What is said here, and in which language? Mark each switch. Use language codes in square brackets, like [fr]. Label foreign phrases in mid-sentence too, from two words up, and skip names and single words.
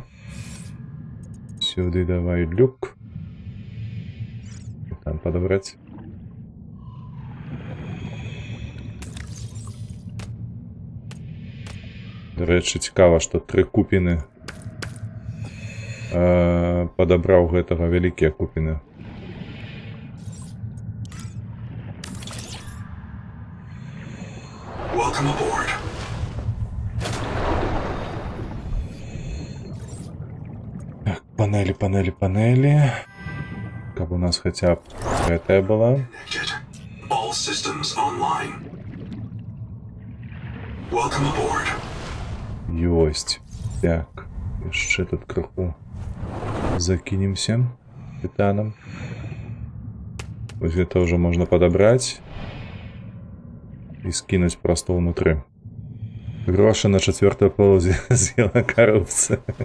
[be] Сюды давай люк. Там падабраць. До рэчы, цікава, што 3 купіны падабраў гэтага, вялікія купіны. [en] Welcome aboard. [be] Панелі. Каб у нас хаця б гэтая была. [en] All systems online. Welcome aboard. [be] Ёсць. Так, яшчэ тут крыху закінемся тытанам. Вось гэта ўжо можна падабраць і скінуць проста ўнутры. Грошы на 4-ю паўзе з'ела карупцыя.